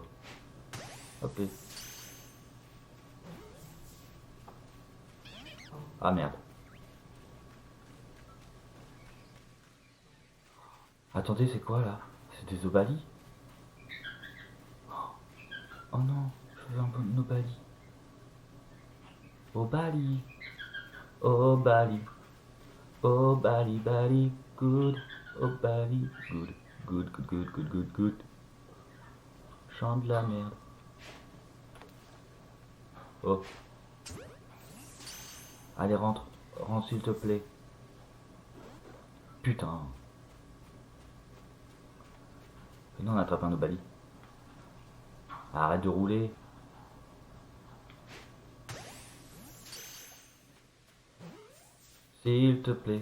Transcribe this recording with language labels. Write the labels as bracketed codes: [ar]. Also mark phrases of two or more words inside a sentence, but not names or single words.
[fr] Hop. Ah merde. Attendez, c'est quoi là? C'est des Obali? Oh non, je veux un bon Obali. Obali. Obali. Obali, Bali, [en] good. Obali, good. Good, good, good, good, good, good. [fr] Chant de la merde. Oh. Allez, rentre. Rentre s'il te plaît. Putain. Et non, on attrape un Obali. Arrête de rouler. S'il te plaît.